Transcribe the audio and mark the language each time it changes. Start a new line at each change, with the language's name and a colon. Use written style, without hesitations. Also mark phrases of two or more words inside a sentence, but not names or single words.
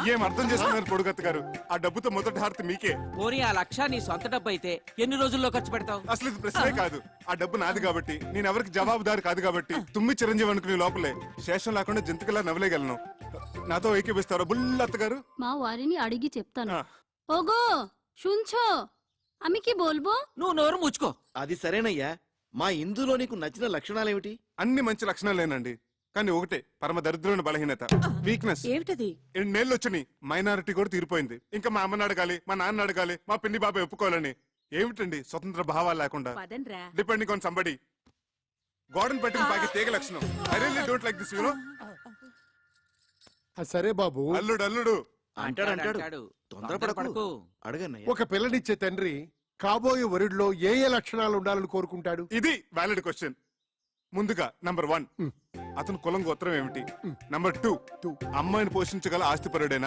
Telugu: ఏం అర్థం చేసుకున్నారు పొడుగత్త గారు? ఆ డబ్బుతో మొదటి హారతి మీకే. పోనీ ఆ 1,00,000 నీ సొంత డబ్బు అయితే ఎన్ని రోజుల్లో ఖర్చు పెడతావు? అసలు ఇది ప్రశ్నే కాదు. ఆ డబ్బు నాది కాబట్టి, నేను ఎవరికి జవాబుదారు కాదు కాబట్టి, తుమ్మి చిరంజీవి అనుకునే లోపలే శేషం లేకుండా జంతుకలా నవ్వలేగలను. నాతో ఏకీపిస్తారా బుల్లత్త గారు? మా వారిని అడిగి చెప్తాను.
Bangla: ఓగో শুনছো, আমি কি বলবো?
Telugu: నువ్వు నోరు ముచ్చుకో. అది సరేనయ్యా. మా ఇందులో నీకు నచ్చిన లక్షణాలేమిటి? అన్ని మంచి లక్షణాలేనండి, కానీ ఒకటే పరమ దరిద్రమైన బలహీనత, వీక్నెస్. ఏమిటది? 2 నెలలు వచ్చినాయి, మైనారిటీ కూడా తీరిపోయింది. ఇంకా మా అమ్మని అడగాలి, మా నాన్న అడగాలి, మా పిన్ని బాబాయ్ ఒప్పుకోవాలని. ఏమిటండి స్వతంత్ర భావాలు లేకుండా?
English: depending on somebody.
Telugu: గోడను పట్టిన బాగా తీగ లక్షణం.
English: I really don't like this, you know.
Telugu: సరే బాబు, అల్లుడు అల్లుడు అంటాడు. తొందరపడకు. అడగన్నయ్య. ఒక పిల్లనిచ్చే తండ్రి కాబోయే వరుడిలో ఏ ఏ లక్షణాలు ఉండాలని కోరుకుంటాడు? ఇది
English: valid question.
Telugu: ముందుగా నంబర్ 1, అతను కులం గోత్రం ఏమిటి? నంబర్ 2, అమ్మాయిని పోషించగల ఆస్తిపరుడేనా?